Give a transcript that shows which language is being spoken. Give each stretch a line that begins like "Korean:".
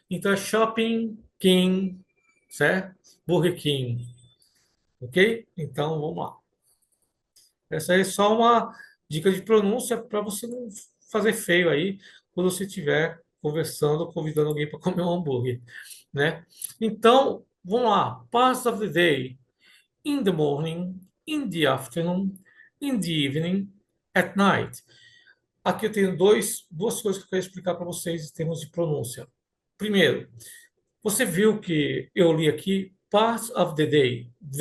Portuguese: Então é Shopping King, certo? Burger King, ok? Então, vamos lá. Essa aí é só uma dica de pronúncia para você não fazer feio aí quando você estiver conversando, convidando alguém para comer um hambúrguer, né? Então, vamos lá.
English: Parts of the day. In the morning, in the afternoon, in the evening, at night.
Portuguese: Aqui eu tenho duas coisas que eu quero explicar para vocês em termos de pronúncia. Primeiro, você viu que eu li aqui
English: parts of the day.